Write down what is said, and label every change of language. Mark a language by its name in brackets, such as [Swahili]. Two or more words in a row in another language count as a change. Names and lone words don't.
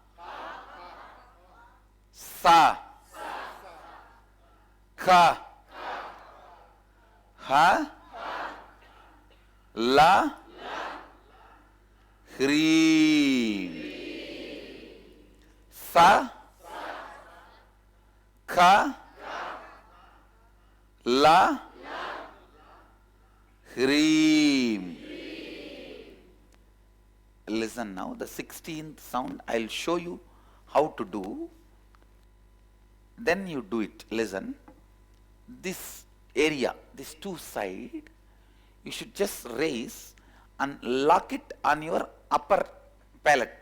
[Sanskrit] Sa Ka Ha La Hreem Sa Ka La Hreem [English] listen now. The 16th sound, I'll show you how to do. Then you do it. Listen. This area, this two side, you should just raise and lock it on your upper palate.